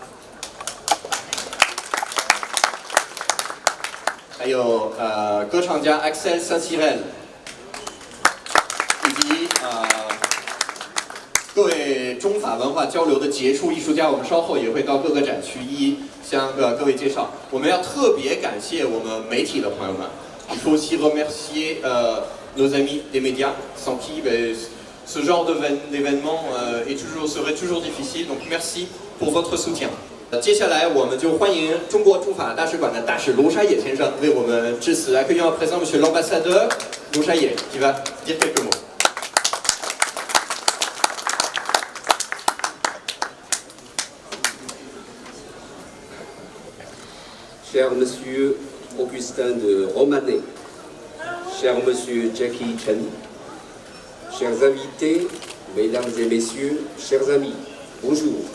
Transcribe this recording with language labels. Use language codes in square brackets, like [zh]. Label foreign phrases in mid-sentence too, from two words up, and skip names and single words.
[zh] 还有歌唱家 Axel Saint-Cyril，以及各位中法文化交流的杰出艺术家，我们稍后也会到各个展区向各位介绍。我们要特别感谢我们媒体的朋友们。 [fr] Il faut aussi remercier nos amis des médias, sans qui ce genre d'événement serait toujours difficile. Donc merci pour votre soutien. [zh] 接下来我们就欢迎中国驻法大使馆的大使卢沙野先生为我们致辞。 [fr] Accueillons à présent Monsieur l'ambassadeur Lou Shaye qui va dire quelques mots. Cher Monsieur Augustin de Romanet, cher Monsieur Jackie Chan, chers invités, Mesdames et Messieurs, chers amis, bonjour.